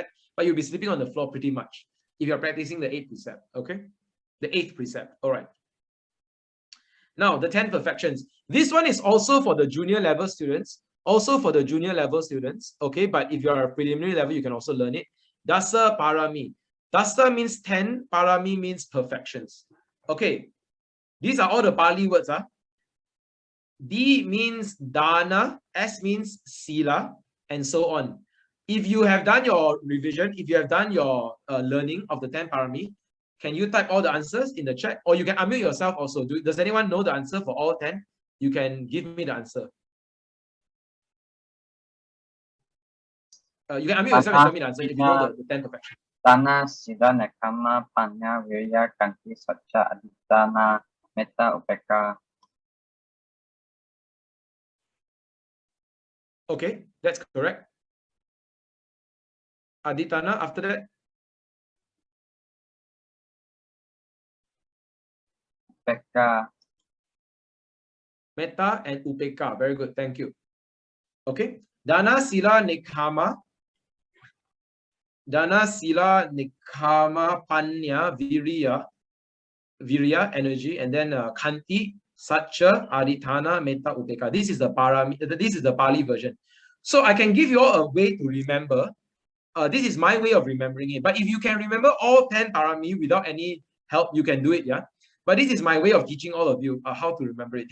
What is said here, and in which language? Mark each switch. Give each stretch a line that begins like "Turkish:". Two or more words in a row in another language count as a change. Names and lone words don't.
English: But you'll be sleeping on the floor pretty much if you're practicing the 8th precept. Okay, the 8th precept. All right. Now the 10 perfections. This one is also for the junior level students. Also for the junior level students. Okay, but if you're a preliminary level, you can also learn it.
Pali: Dasa parami.
English: Dasa means 10. Parami means perfections. Okay. These are all the Pali words. D means dana, S means sila, and so on. If you have done your revision, if you have done your learning of the 10 parami, can you type all the answers in the chat? Or you can unmute yourself also. Does anyone know the answer for all 10? You can give me the answer. You can unmute yourself and tell me the answer if you know the 10 perfections.
Pali: Dana, Sila, Nekama, Panya, Virya, Kanti, Satya, Aditana, Metta, Upeka.
English: Okay, that's correct. Aditana, after that? Upeka. Metta and Upeka. Very good, thank you.
Pali: Okay, Dana, Sila, Nekama. Dana, Sila, Nekama, Panya, Virya,
English: energy, and then Kanti,
Pali: Satya, Aditana, Metta, Upeka.
English: This is the Pali version. So I can give you all a way to remember. This is my way of remembering it. But if you can remember all 10 parami without any help, you can do it, yeah? But this is my way of teaching all of you how to remember it.